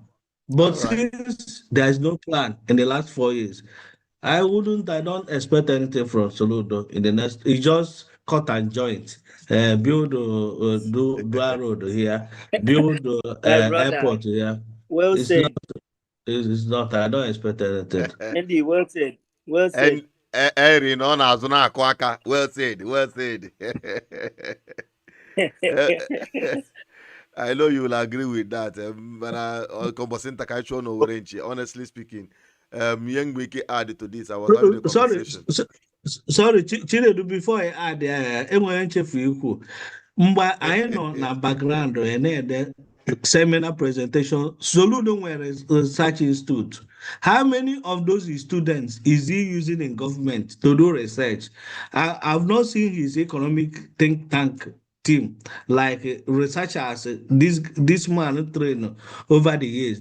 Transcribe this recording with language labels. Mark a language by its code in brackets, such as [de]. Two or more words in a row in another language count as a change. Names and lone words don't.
[en] But since there is no plan in the last 4 years, I don't expect anything from Soludo in the next. It's just cut and joint. Build dual road here, build My brother, airport here. well It's not. said. It's not. I don't expect anything. Andy, well said. Well said. [ig] And Eri no na-azụ na-akụ aka. [en] Well said, well said. I know you will agree with that. But honestly speaking, young Wiki added to this. I was having a conversation. Sorry, Chinedu, before I add, [ig] enwere nchefu ikwu. Mgbe anyị nọ na background na-ede [en] seminar presentation, [ig] Soludo nwere [en] research institute. How many of those students is he using in government to do research? I've not seen his economic think tank team, like researchers, this man train over the years.